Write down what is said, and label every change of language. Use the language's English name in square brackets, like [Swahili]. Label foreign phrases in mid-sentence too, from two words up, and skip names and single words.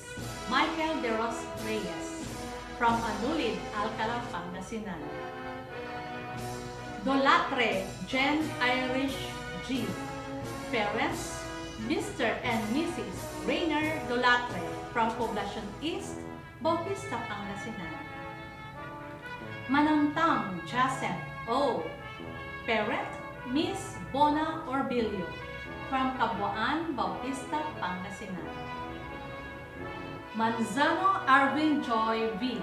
[English] Michael De Los Reyes from Anulid, Alcala, Pangasinan. Dolatre Jen Irish G. Parents, Mr. and Mrs. Rainer Dolatre from Poblacion East, Bautista, Pangasinan. Manamtang Jacen O. Parent, Miss Bona Orbilio from Kabuuan, Bautista, Pangasinan. Manzano Arvin Joy V.